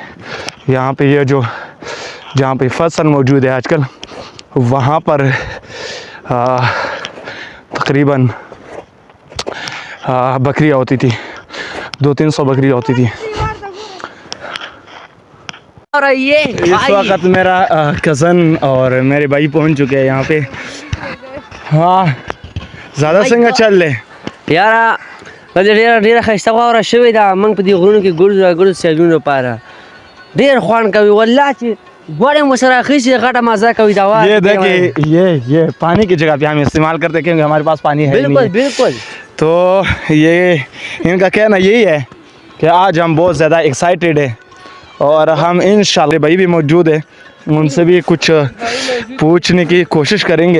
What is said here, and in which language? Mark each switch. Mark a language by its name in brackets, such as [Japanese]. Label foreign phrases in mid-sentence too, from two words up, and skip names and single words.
[Hindi] यहाँ पे ये जो जहाँ पे फसल मौजूद है आजकल वहाँ पर तकरीबन बकरियाँ होती थी, 200-300 बकरियाँ होती थी। और ये इस वक्त मेरा कज़न और मेरे भाई पहुँच चुके हैं यहाँ पे। हाँ ज़्यादा संग चल ले [Pashto] यारा ډیره ښایسته واوره شوې ده موږ په دې غرونو کې ګرځو سیلونو لپاره ډېر خوند کوي والله چې غوړې مو سره اخیستې غټه مزه کوي دا [Hindi] ये देखिए ये पानी की जगह पे हम इस्तेमाल करते हैं क्योंकि हमारे पास पानी है बिल्कुल नहीं। बिल्कुल तो ये इनका कहना यही है कि आज हम बहुत ज़्यादा एक्साइटेड है और हम इंशाल्लाह भाई भी मौजूद है, उनसे भी कुछ पूछने की कोशिश करेंगे।